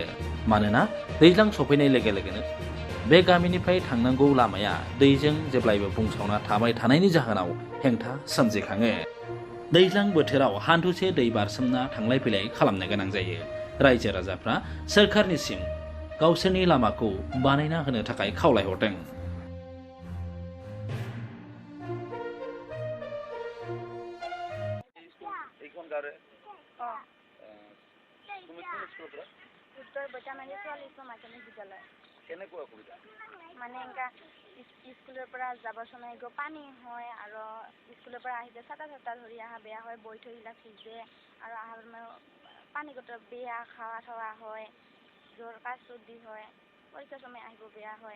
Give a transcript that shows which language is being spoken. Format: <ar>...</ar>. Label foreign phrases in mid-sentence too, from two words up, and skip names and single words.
<brx>मानोना दैज्लां सफैनाय लोगो लोगोनो बे गामिनिफ्राय थांनांगौ लामाया दैजों जेब्लायबो बुंसावना थाबाय थानायनि जाहोनाव हेंथा सोमजिखाङो। दैज्लां बोथोराव हान्थुसे दै बारसोमना थांलाय फैलाय खालामनो गोनां जायो। रायजो राजाफ्रा सोरखारनिसिम गावसोरनि लामाखौ बानायना होनो थाखाय खावलायहरदों।</brx> <as>মানে এনেকা স্কুলৰ পৰা যাবৰ সময় গৈ পানী হয় আৰু স্কুলৰ পৰা আহিলে ছাতা ধৰি অহা বেয়া হয়, বৈ থৈবিলাক ভিজে আৰু অহাৰ পানী গটৰ বেয়া খাৱা থোৱা হয়, জ্বৰ কাহ চৰ্দি হয়, পৰীক্ষাৰ সময় আহিব বেয়া হয়।</as>